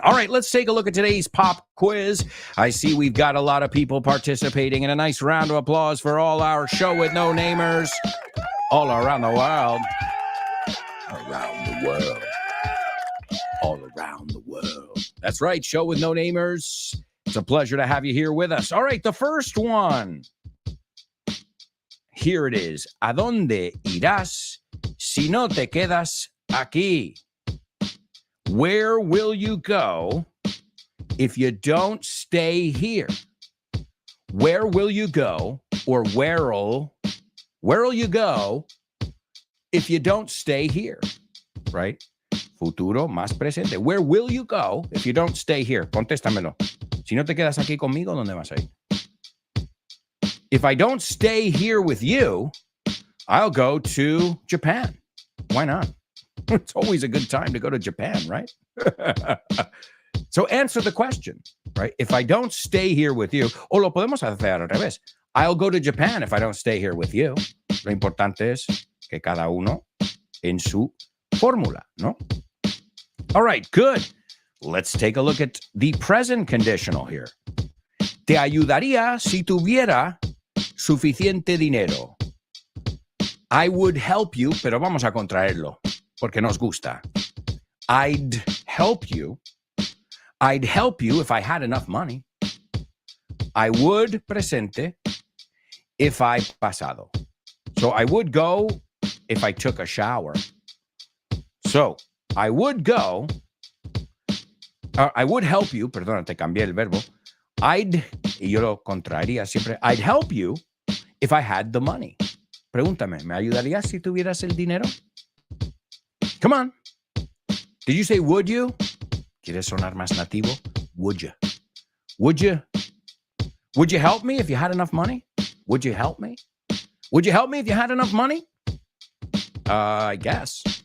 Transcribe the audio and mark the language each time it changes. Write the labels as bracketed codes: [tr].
[en] All right, let's take a look at today's pop quiz. I see we've got a lot of people participating, and a nice round of applause for all our show with no namers all around the world. Around the world. All around the world. That's right, show with no namers. It's a pleasure to have you here with us. All right, the first one. Here it is. [es] ¿A dónde irás si no te quedas aquí? [en] Where will you go if you don't stay here? Where will you go, or where'll you go if you don't stay here? Right? [es] Futuro más presente. [en] Where will you go if you don't stay here? [es] Contéstamelo. Si no te quedas aquí conmigo, ¿dónde vas a ir? [en] If I don't stay here with you, I'll go to Japan. Why not? It's always a good time to go to Japan, right? So answer the question, right? If I don't stay here with you, [es] o lo podemos hacer al revés. [en] I'll go to Japan if I don't stay here with you. [es] Lo importante es que cada uno en su fórmula, ¿no? [en] All right, good. Let's take a look at the present conditional here. [es] Te ayudaría si tuviera suficiente dinero. [en] I would help you, [es] pero vamos a contraerlo, porque nos gusta. [en] I'd help you if I had enough money. I would presente if I pasado. So I would go if I took a shower. So I would go, I would help you, [es] perdona, te cambié el verbo. Y yo lo contraería siempre. [en] I'd help you if I had the money. [es] Pregúntame, ¿me ayudarías si tuvieras el dinero? [en] Come on. Did you say would you? [es] ¿Quieres sonar más nativo? [en] Would you? Would you? Would you help me if you had enough money? Would you help me? Would you help me if you had enough money? I guess.